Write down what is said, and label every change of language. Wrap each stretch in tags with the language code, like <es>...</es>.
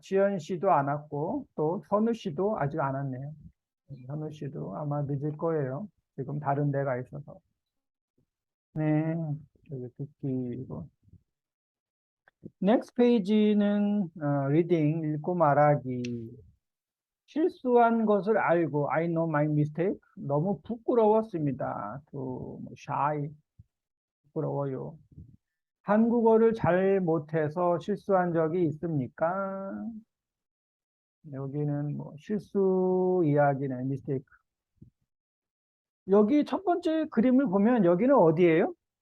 <ko>지연 씨도 안 왔고 또 현우 씨도 아직 안 왔네요. 현우 씨도 아마 늦을 거예요. 지금 다른 데가 있어서. 네, 여기 듣기로.</ko> <en>Next page</en> <ko>는 reading, 읽고 말하기. 실수한 것을 알고</ko> <en>I know my mistake.</en> <ko>너무 부끄러웠습니다.</ko> <en>to shy,</en> <ko>부끄러워요. 한국어를 잘 못해서 실수한 적이 있습니까? 여기는 뭐 실수 이야기네, mistake. 여기 첫 번째 그림을 보면 여기는 어디예요?</ko>